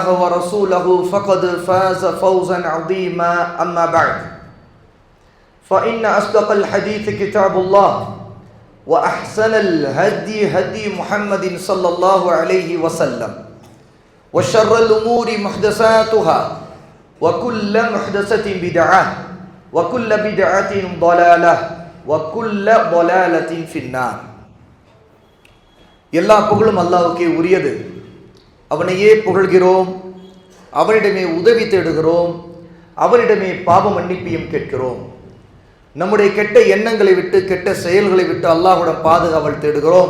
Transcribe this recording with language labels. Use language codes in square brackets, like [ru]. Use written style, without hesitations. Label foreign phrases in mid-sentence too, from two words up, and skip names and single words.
[ar] ورسوله فقد فاز فوزا عظيما أما بعد فإن أصدق الحديث كتاب الله وأحسن الهدي هدي محمد صلى الله عليه وسلم وشر الأمور محدثاتها وكل محدثة بدعة وكل بدعة ضلالة وكل ضلالة في النار. [ta] எல்லா புகழும் அல்லாஹ்வுக்கே உரியது. அவனையே புகழ்கிறோம், அவரிடமே உதவி தேடுகிறோம், அவரிடமே பாவ மன்னிப்பையும் கேட்கிறோம். நம்முடைய கெட்ட எண்ணங்களை விட்டு கெட்ட செயல்களை விட்டு அல்லாஹ்விடம் பாதுகாவல் தேடுகிறோம்.